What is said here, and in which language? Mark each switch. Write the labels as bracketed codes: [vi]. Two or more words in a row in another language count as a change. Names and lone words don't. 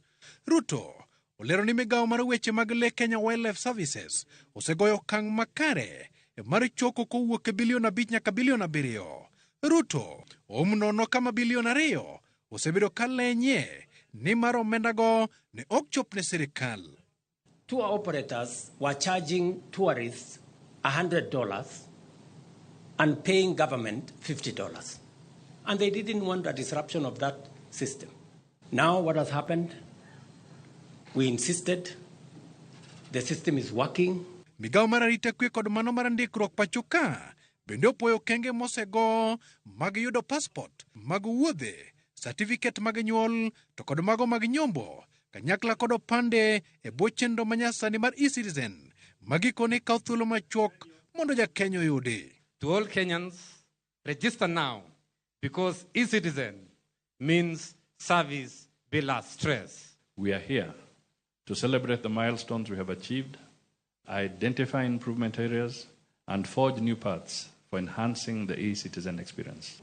[luo] Ruto olero ni migawo mar weche mag le Kenya Wildlife Services osegoyo okang' makare mar choko kowuok bilion 5 nyaka bilion 7. Ruto nono kama bilion 2 osebedo kalenye ni mar omendago ne ok chop ne sirikal. [en] Tour operators were charging tourists $100 and paying government $50. And they didn't want a disruption of that system. Now what has happened? We insisted. The system is working. [luo] Migawo mar arita kwe kod mano mar ndikruok pachoka bende opoyo kenge mosego mag yudo passport, mag wuodhe, certificate mag nyuol to kod mago mag nyombo, kanyakla kod opande e bwo chenro manyasani mar e-citizen magikone kawo thuolo machuok mondo jakenya oyudi. [en] To all Kenyans, register now because e-citizen means service bila stress. We are here to celebrate the milestones we have achieved, identify improvement areas, and forge new paths for enhancing the e-citizen experience.